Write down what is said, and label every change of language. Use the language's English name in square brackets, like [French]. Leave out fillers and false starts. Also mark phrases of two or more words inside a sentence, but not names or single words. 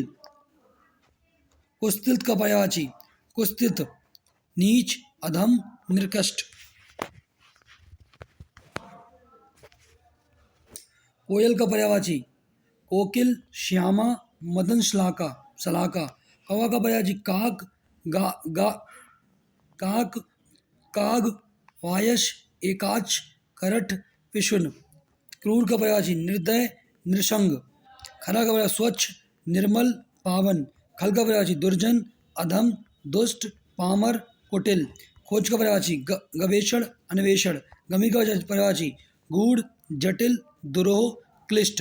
[Hindi] कुस्तित का पर्यायवाची कुस्तित, नीच, अधम, निकृष्ट। कोयल का पर्यायवाची कोकिल, श्यामा, मदन शलाका, शलाका। कौवा का पर्यायवाची काक, गा, गा, काक, काग, वायस, एकाच, करठ, पिशुन। क्रूर का पर्यायवाची निर्दय, नृशंग। खरा का पर्यायवाची स्वच्छ, निर्मल, पावन। खल का पर्यायवाची दुर्जन, अधम, दुष्ट, पामर, कुटिल। खोज का पर्यायवाची गवेषण, अन्वेषण। गंभीर का पर्यायवाची गूढ़, जटिल, दुरूह, क्लिष्ट।